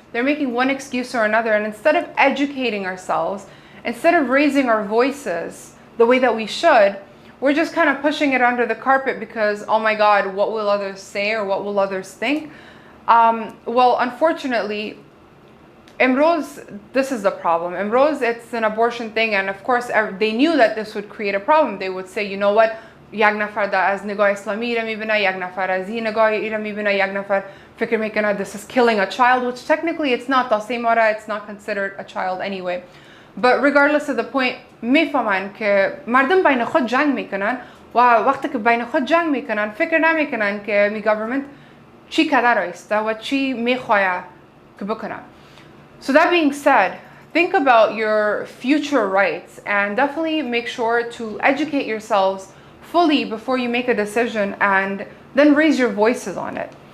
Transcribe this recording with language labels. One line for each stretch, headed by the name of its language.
English: They're making one excuse or another. And instead of educating ourselves, instead of raising our voices the way that we should, we're just kind of pushing it under the carpet because, oh my God, what will others say or what will others think? Well, unfortunately, Imrose, this is the problem. Imrose, it's an abortion thing, and of course, they knew that this would create a problem. They would say, you know what,
Persian: یک نفر از نگاه اسلامی را میبینه، یک نفر از این نگاه را میبینه، یک نفر فکر میکنه
English: this is killing a child, which technically it's not. It's not considered a child anyway. But regardless of the point,
Persian: میفهمن که مردم بین خود جنگ میکنن و وقتی که بین خود جنگ میکنن فکر نمیکنن که می گورنمنت چی کدر ایسته و چی میخواه که بکنن.
English: So that being said, think about your future rights and definitely make sure to educate yourselves fully before you make a decision and then raise your voices on it.